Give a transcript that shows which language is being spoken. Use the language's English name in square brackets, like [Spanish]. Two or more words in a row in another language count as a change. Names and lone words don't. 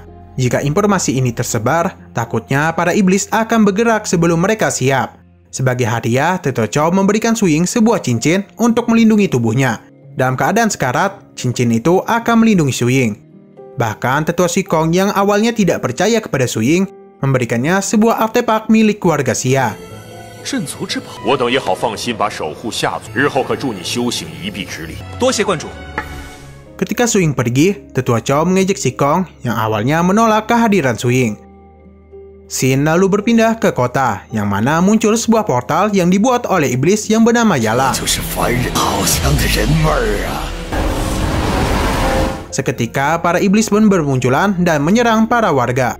[Indonesian] Jika informasi ini tersebar, takutnya para iblis akan bergerak sebelum mereka siap. Sebagai hadiah, Tetua Chow memberikan Su Ying sebuah cincin untuk melindungi tubuhnya. Dalam keadaan sekarat, cincin itu akan melindungi Su Ying. Bahkan Tetua Shikong yang awalnya tidak percaya kepada Su Ying memberikannya sebuah artefak milik keluarga Xia. [Chinese] 镇族之宝，我等也好放心把守护下族，日后可助你修行一臂之力。多谢观主。 [Indonesian] Ketika Su Ying pergi, Tetua Chow mengejek Shikong yang awalnya menolak kehadiran Su Ying. Scene lalu berpindah ke kota, yang mana muncul sebuah portal yang dibuat oleh iblis yang bernama Yala. Seketika para iblis pun bermunculan dan menyerang para warga.